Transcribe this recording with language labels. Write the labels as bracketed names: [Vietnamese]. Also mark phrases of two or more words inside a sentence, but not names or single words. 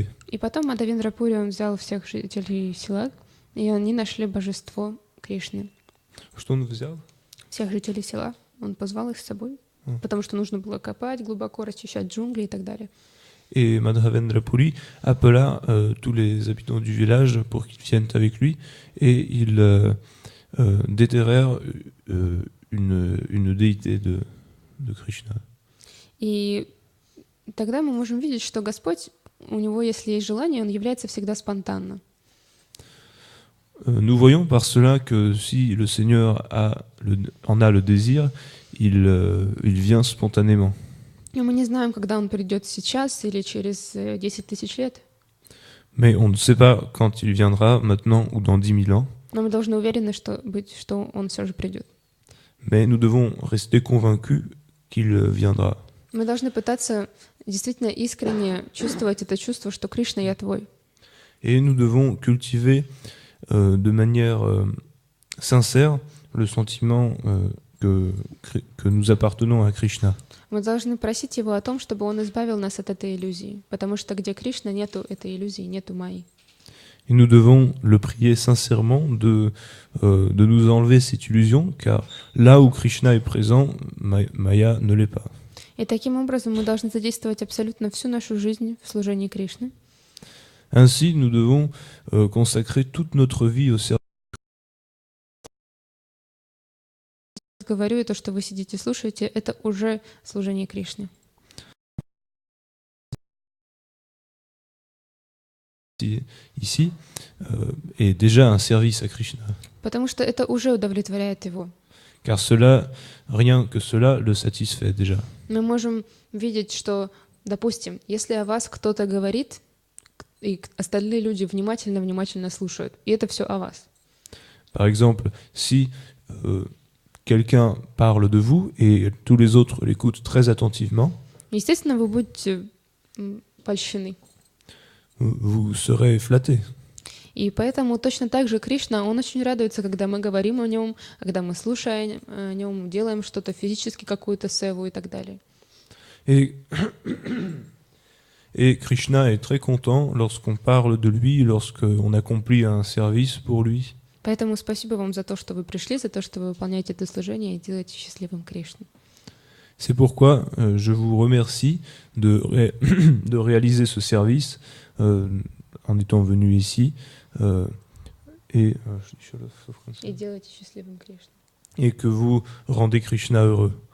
[Russian] И потом Мадхавендра Пури, он взял всех жителей села, и они нашли божество Кришны. Что он взял? Всех жителей села. Он позвал их с собой. Потому что нужно было копать, глубоко расчищать джунгли и так далее. [French] Et Madhavendra Puri appela tous les habitants du village pour qu'ils viennent avec lui et ils déterrèrent une déité de Krishna. [Russian] И тогда мы можем видеть, что Господь, у него, если есть желание, он является всегда спонтанно. [French] Nous voyons par cela que si le Seigneur en a le désir, il vient spontanément. [Russian] Но мы не знаем, когда он придет сейчас или через 10 тысяч лет. [French] Mais on ne sait pas quand il viendra, maintenant ou dans 10 000 ans. [Russian] Но мы должны уверены, что он все же придет. [French] Mais nous devons rester convaincus qu'il viendra. [Russian] Мы должны пытаться действительно искренне чувствовать это чувство, что Кришна, я твой. [French] Et nous devons cultiver de manière sincère le sentiment que nous appartenons à Krishna. [Russian] Мы должны просить его о том, чтобы он избавил нас от этой иллюзии, потому что где Кришна, нету этой иллюзии, нету майи. [French] Et nous devons le prier sincèrement de nous enlever cette illusion, car là où Krishna est présent, Maya ne l'est pas. [Russian] И таким образом мы должны задействовать абсолютно всю нашу жизнь в служении Кришны. [French] Ainsi, nous devons consacrer toute notre vie au service. [Russian] Говорю, и то, что вы сидите и слушаете, это уже служение Кришне. [French] Ici est déjà un service à Krishna. [Russian] Потому что это уже удовлетворяет его. [French] Car rien que cela le satisfait déjà. [Russian] Мы можем видеть, что, допустим, если о вас кто-то говорит, и остальные люди внимательно слушают, и это все о вас. [French] Par exemple, si quelqu'un parle de vous et tous les autres l'écoutent très attentivement, [Russian] естественно, вы будете польщены. [French] Vous serez flatté. [Russian] И поэтому точно так же Кришна, он очень радуется, когда мы говорим о нем, когда мы слушаем о нем, делаем что-то физически, какую-то севу и так далее. [French] Et Krishna est très content lorsqu'on parle de lui, lorsqu'on accomplit un service pour lui. [Russian] Поэтому спасибо вам за то, что вы пришли, за то, что вы выполняете это служение и делаете счастливым Кришну. [French] C'est pourquoi je vous remercie de réaliser ce service en étant venu ici [Russian] И делайте счастливым Кришну. [French] et que vous rendez Krishna heureux.